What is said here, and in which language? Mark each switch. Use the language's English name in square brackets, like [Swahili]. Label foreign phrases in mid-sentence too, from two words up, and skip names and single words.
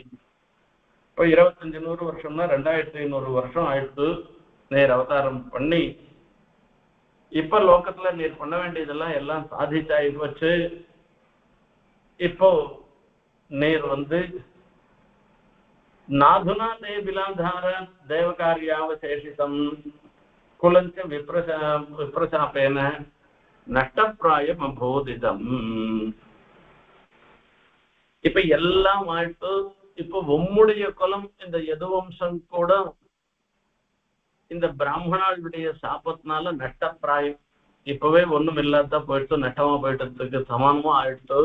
[Tamil] இப்போ 25-100 வருஷம்னா 2500 வருஷம் ஆயிடுச்சு நேர் அவதாரம் பண்ணி. இப்ப லோகத்துல நீர் பண்ண வேண்டியதெல்லாம் எல்லாம் சாதிச்சாயி வச்சு இப்போ நீர் [Sanskrit] नाधुना ते बिलाधार देवकार्यावशेषितम् कुलञ्च विप्रशापेन नष्टप्रायम् अभूदितम्. [Tamil] இப்ப எல்லாம் ஆயிட்டு இப்ப உம்முடைய குலம் இந்த யதுவம்சம் கூட இந்த பிராமணாளுடைய சாபத்தினால நஷ்டப்பிராயம் இப்பவே ஒண்ணும் இல்லாத போயிட்டு நட்டமா போயிட்டதுக்கு சமானமா ஆயிடுத்து.